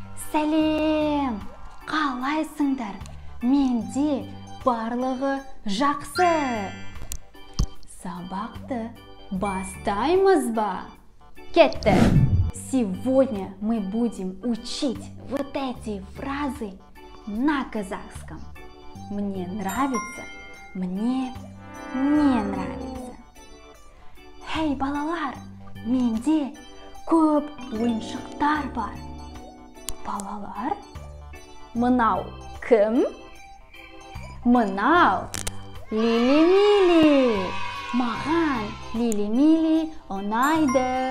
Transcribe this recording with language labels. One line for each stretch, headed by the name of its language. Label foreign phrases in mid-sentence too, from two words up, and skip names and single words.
Kazakh: Сәлем! Қалайсыңдар? Менде барлығы жақсы. Сабақты бастаймыз ба? Кетті!
Russian: Сегодня мы будем учить вот эти фразы на казахском. Мне нравится, мне не нравится.
Kazakh: Хей, балалар, менде көп ойыншықтар бар. Балалар, мынау кім? Мынау Лили-Мили. Маған Лили-Мили ұнайды.